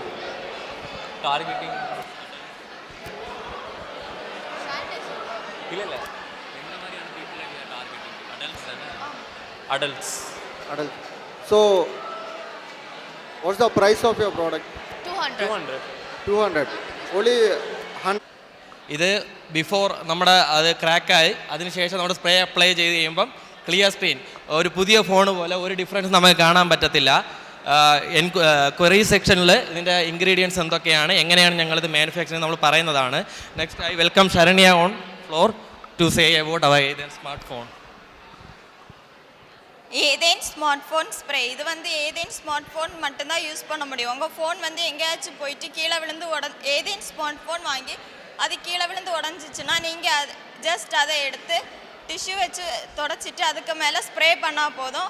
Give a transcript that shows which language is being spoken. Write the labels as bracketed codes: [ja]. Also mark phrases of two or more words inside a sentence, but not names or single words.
[en] Targeting. Adults. Adults. So what's the price of your product? 200. 200. Only 100. [ml] ഇത് ബിഫോർ നമ്മുടെ അത് ക്രാക്കായി അതിനുശേഷം നമ്മുടെ [en] spray apply [ml] ചെയ്ത് കഴിയുമ്പം [en] clear screen [ml] ഒരു പുതിയ ഫോൺ പോലെ ഒരു ഡിഫറൻസ് നമുക്ക് കാണാൻ പറ്റത്തില്ല. [en] query section [ml] ഇതിൻ്റെ ഇൻഗ്രീഡിയൻസ് എന്തൊക്കെയാണ്, എങ്ങനെയാണ് ഞങ്ങളിത് മാനുഫാക്ചറിങ് നമ്മൾ പറയുന്നതാണ്. [en] Next I welcome ശരണ്യ on floor to say about our smart phone. [ta] ஏதேன் [en] smart phone spray [ta] இது வந்து ஏதேன் [en] smart phone [ta] மட்டும்தான் யூஸ் பண்ண முடியும். உங்கள் ஃபோன் வந்து எங்கேயாச்சும் போயிட்டு கீழே விழுந்து ஏதேன் [en] smart phone [ta] வாங்கி அது கீழே விழுந்து உடஞ்சிச்சுன்னா நீங்கள் அது ஜஸ்ட் அதை எடுத்து டிஷ்யூ வச்சு தொடச்சிட்டு அதுக்கு மேலே ஸ்ப்ரே பண்ணால் போதும்.